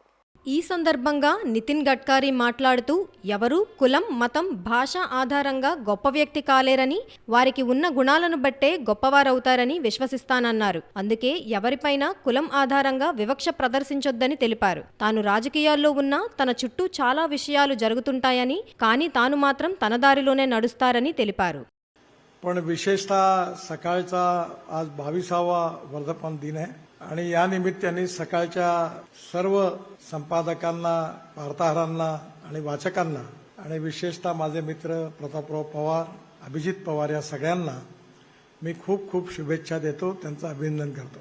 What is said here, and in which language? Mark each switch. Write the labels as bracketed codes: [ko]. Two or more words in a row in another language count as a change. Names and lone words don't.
[te] ఈ సందర్భంగా నితిన్ గడ్కరీ మాట్లాడుతూ ఎవరు కులం, మతం, భాష ఆధారంగా గొప్ప వ్యక్తి కాలేరని, వారికి ఉన్న గుణాలను బట్టే గొప్పవారవుతారని విశ్వసిస్తానన్నారు. అందుకే ఎవరిపైనా కులం ఆధారంగా వివక్ష ప్రదర్శించొద్దని తెలిపారు. తాను రాజకీయాల్లో ఉన్నా తన చుట్టూ చాలా విషయాలు జరుగుతుంటాయని, కానీ తాను మాత్రం తన దారిలోనే నడుస్తారని తెలిపారు. [mr] पण विशेषतः सकाळचा आज 22वा वर्धापन दिन आहे आणि या निमित्ताने सकाळच्या सर्व संपादकांना, वार्ताहरांना आणि वाचकांना आणि विशेषतः माझे मित्र प्रतापराव पवार, अभिजित पवार या सगळ्यांना मी खूप खूप शुभेच्छा देतो, त्यांचं अभिनंदन करतो.